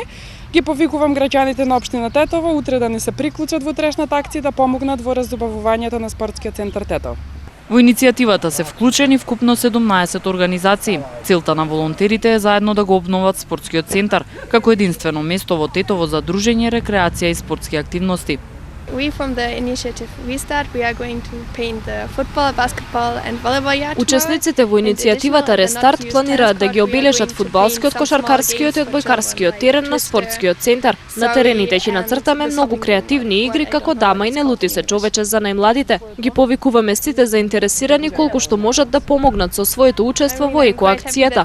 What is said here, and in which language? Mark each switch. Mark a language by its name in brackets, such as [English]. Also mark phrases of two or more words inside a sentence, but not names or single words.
[Macedonian] Ги повикувам граѓаните на општина Тетово утре да ни се приклучат во утрешната акција да помогнат во разубавувањето на спортскиот центар Тетово. Во иницијативата се вклучени вкупно 17 организации. Целта на волонтерите е заедно да го обноват спортскиот центар, како единствено место во Тетово за дружење, рекреација и спортски активности. [English] We from the initiative Restart, we are going to paint the football, basketball and volleyball yard. [Macedonian] Учесниците во иницијативата Рестарт планираат да ги обележат фудбалскиот, кошаркарскиот и одбојкарскиот терен на спортскиот центар. На терените ќе нацртаме многу креативни игри како дама и не лути се човече за најмладите. Ги повикуваме сите заинтересирани колку што можат да помогнат со своето учество во екоакцијата.